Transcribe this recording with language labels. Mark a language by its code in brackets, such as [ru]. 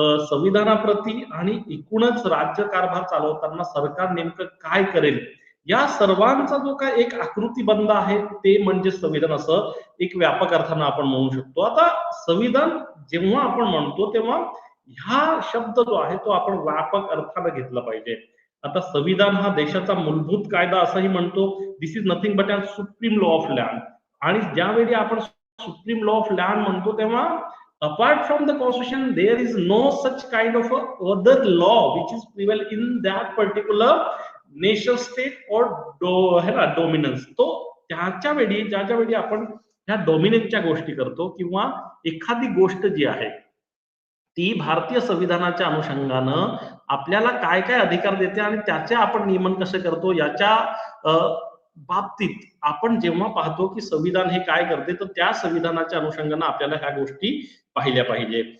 [mr] संविधानाप्रती आणि एकूणच राज्यकारभार चालवताना सरकार नेमकं काय करेल या सर्वांचा जो काय एक आकृतीबंध आहे ते म्हणजे संविधान असं एक व्यापक अर्थानं आपण म्हणू शकतो. आता संविधान जेव्हा आपण म्हणतो तेव्हा ह्या शब्द जो आहे तो आपण व्यापक अर्थानं घेतला पाहिजे. आता संविधान हा देशाचा मूलभूत कायदा असंही म्हणतो. [en] This is nothing but a supreme law of land. [mr] आणि ज्यावेळी आपण सुप्रीम लॉ ऑफ लँड म्हणतो तेव्हा [en] apart from the constitution there is no such kind of a other law which is prevail in that particular nation state or [hi] है ना [en] dominance. [mr] तो त्याच्या वेळी ज्याच्या वेळी आपण ह्या डॉमिनन्सच्या गोष्टी करतो किंवा एखादी गोष्ट जी आहे ती भारतीय संविधानाच्या अनुषंगानं आपल्याला काय काय अधिकार देते आणि त्याचे आपण नियमन कसे करतो याच्या बाबतीत आपण जेव्हा पाहतो की संविधान हे काय करते तर त्या संविधानाच्या अनुषंगानं आपल्याला ह्या गोष्टी पाहिल्या पाहिजे.